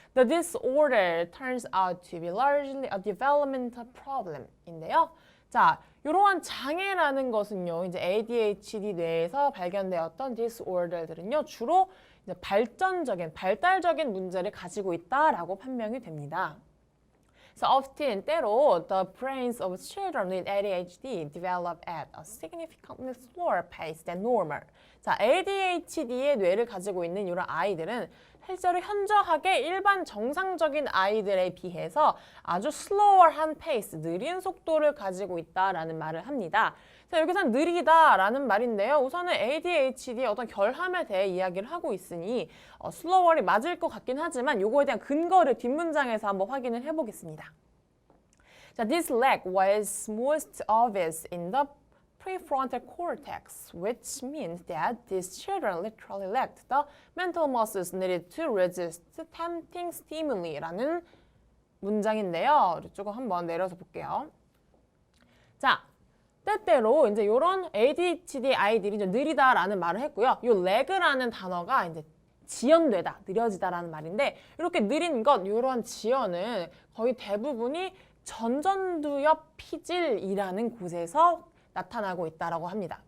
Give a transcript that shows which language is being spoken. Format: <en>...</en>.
<en>The disorder turns out to be largely a developmental problem</en> <ko>인데요. 자, 이러한 장애라는 것은요, 이제 ADHD 뇌에서 발견되었던 disorder들은요, 주로 이제 발달적인 문제를 가지고 있다라고 판명이 됩니다.</ko> <en>So often,</en> <ko>때로</ko> <en>the brains of children with ADHD develop at a significantly slower pace than normal.</en> <ko>자, ADHD의 뇌를 가지고 있는 이런 아이들은 실제로 현저하게 일반 정상적인 아이들에 비해서 아주 slower한 pace, 느린 속도를 가지고 있다라는 말을 합니다. 자, 여기서 느리다라는 말인데요. 우선은 ADHD의 어떤 결함에 대해 이야기를 하고 있으니 slower이 맞을 것 같긴 하지만 요거에 대한 근거를 뒷문장에서 한번 확인을 해보겠습니다.</ko> <en>자, this lack was most obvious in the prefrontal cortex, which means that these children literally lacked the mental muscles needed to resist tempting stimuli</en> <ko>라는 문장인데요. 조금 한번 내려서 볼게요. 자, 때때로 이제 이런 ADHD 아이들이 좀 느리다라는 말을 했고요. 이 lag라는 단어가 이제 지연되다, 느려지다라는 말인데 이렇게 느린 것, 이런 지연은 거의 대부분이 전전두엽 피질이라는 곳에서 나타나고 있다라고 합니다.</ko>